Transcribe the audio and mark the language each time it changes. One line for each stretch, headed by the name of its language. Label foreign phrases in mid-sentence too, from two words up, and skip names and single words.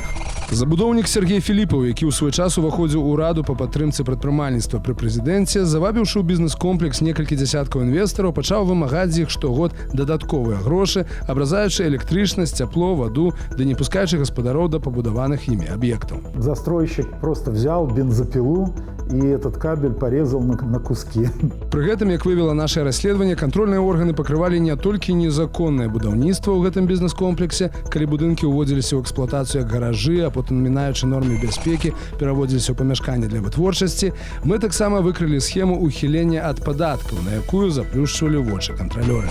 Belarusian: Забудоўнік Сергей Філіпаў, які ў свой час уваходзіў у раду па падтрымцы прадпрымальніцтва пры прэзідэнце, завабіўшы ў бізнес-комплекс некалькі дзясяткаў інвестараў, пачаў вымагаць з іх штогод дадатковыя грошы, абразаючы электрычнасць, цяпло, ваду, ды не пускаючы гаспадароў да пабудаваных імі аб'ектаў.
Russian: Застройщик просто взял бензопилу и этот кабель порезал на куски.
Belarusian: Пры гэтым, як выявіла наше расследаванне, кантрольныя органы пакрывалі не толькі незаконнае будаўніцтва ў гэтым бізнес-комплексе, калі будынкі ўводзіліся ў эксплуатацыю як гаражы, а потым, мінаючы нормы бяспекі, пераводзіліся ў памяшканні для вытворчасці. Мы таксама выкрылі схему ўхілення ад падаткаў, на якую заплюшчвалі вочы кантралёры.